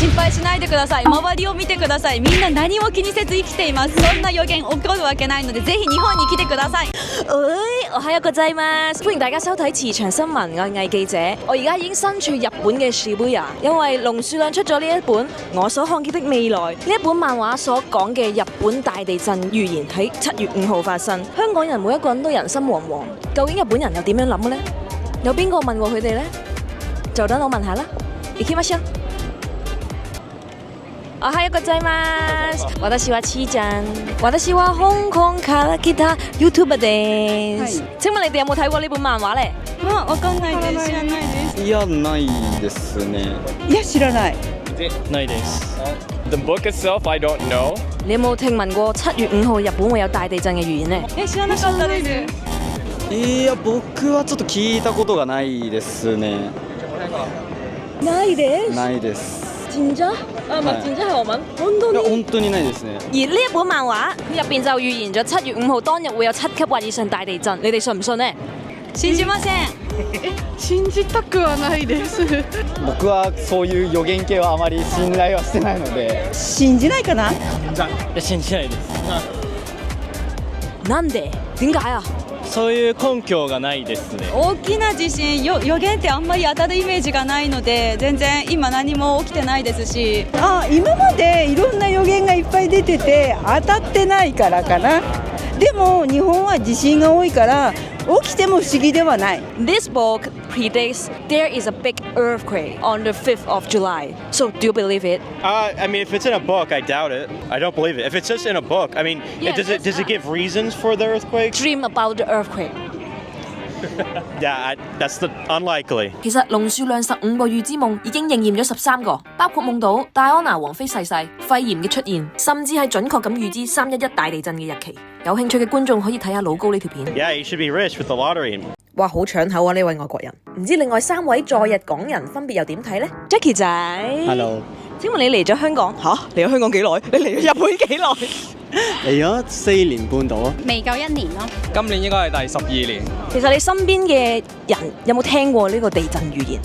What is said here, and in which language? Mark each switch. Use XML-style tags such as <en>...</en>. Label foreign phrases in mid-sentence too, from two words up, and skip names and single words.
<ja>配しないでください。周りを見てください。みんな何も気にせず生きています。そんな予言起こるわけないので、ぜひ日本に来てください。</ja> <yue>我係一個仔嘛，歡迎大家收睇慈祥新聞，我係藝記者。我而家已經身處日本嘅Shibuya，因為龍樹亮出咗呢一本《我所看見的未來》呢一本漫畫所講嘅日本大地震預言喺7月5號發生。香港人每一個人都人心惶惶，究竟日本人又點樣諗嘅呢？有邊個問過佢哋呢？就等我問下啦。</yue> <ja>行きましょう。おはようございます。私はちーちゃん。私は香港から来た YouTuber です。</ja> <yue>請問你哋有冇睇過呢本漫畫呢？</yue> <ja>わかんないです。知らないです。いや、ないですね。いや、知らない。ないです。</ja> <en>The book itself, I don't know.</en> <yue>你有冇聽聞過7月5號日本會有大地震嘅預言呢？</yue> <ja>知らなかったです。いや、僕はちょっと聞いたことがないですね。ないです。ないです。</ja> <yue>真真？啊，唔係真真係我問，本當</yue> <ja>いや、本當にないですね。</ja> <yue>而呢一本漫畫入邊就預言咗7月5號當日會有7級或以上大地震，你哋信唔信呢？</yue> <ja>信じません。信じたくはないです。僕はそういう予言系はあまり信頼はしてないので。信じないかな？いや、信じないです。なんで？</ja> <yue>點解啊？</yue> <ja>そういう根拠がないですね。大きな地震、予言ってあんまり当たるイメージがないので、全然今何も起きてないですし。今までいろんな予言がいっぱい出てて当たってないからかな。でも日本は地震が多いから起きても不思議ではない。</ja> <en>This book predicts there is a big earthquake on the 5th of July. So do you believe it? I mean, if it's in a book, I doubt it. I don't believe it. If it's just in a book, I mean, Yeah, does it give reasons for the earthquake? Dream about the earthquake. Yeah, that's unlikely.</en> <yue>其實龍樹亮15個月之夢已經應驗咗13個，包括夢到戴安娜王妃逝世、肺炎嘅出現，甚至係準確咁預知311大地震嘅日期。有興趣嘅觀眾可以睇下老高呢條片。</yue> <en>Yeah, you should be rich with the lottery.</en> <yue>哇，好搶口啊！呢位外國人，唔知另外3位在日港人分別又點睇呢？ Jackie 仔 Hello。請問你嚟咗香港嚇？嚟咗香港幾耐？你嚟咗日本幾耐？嚟咗4年半到啊。未夠1年咯。今年應該係第12年。其實你身邊嘅人有冇聽過呢個地震預言？</yue>